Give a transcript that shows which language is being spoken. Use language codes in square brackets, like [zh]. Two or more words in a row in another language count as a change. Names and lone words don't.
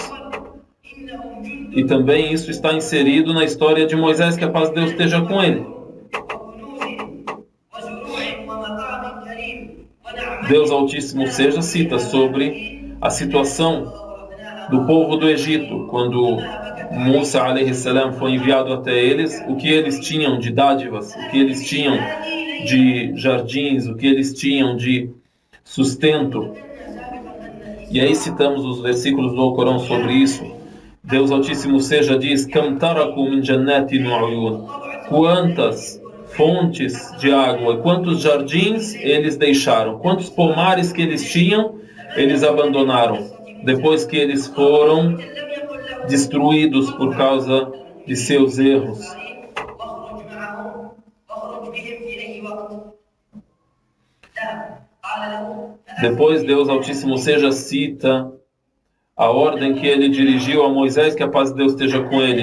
[pt] E também isso está inserido na história de Moisés, que a paz de Deus esteja com ele. Deus Altíssimo seja cita sobre a situação do povo do Egito, quando Musa [ar] عليه السلام [pt] foi enviado até eles, o que eles tinham de dádivas, o que eles tinham de jardins, o que eles tinham de sustento. E aí citamos os versículos do Alcorão sobre isso. Deus Altíssimo seja diz: [ar] كم تركوا من جنات وعيون. [pt] Quantas fontes de água e quantos jardins eles deixaram, quantos pomares que eles tinham, eles abandonaram, depois que eles foram destruídos por causa de seus erros. Depois Deus Altíssimo seja cita a ordem que ele dirigiu a Moisés, que a paz de Deus esteja com ele.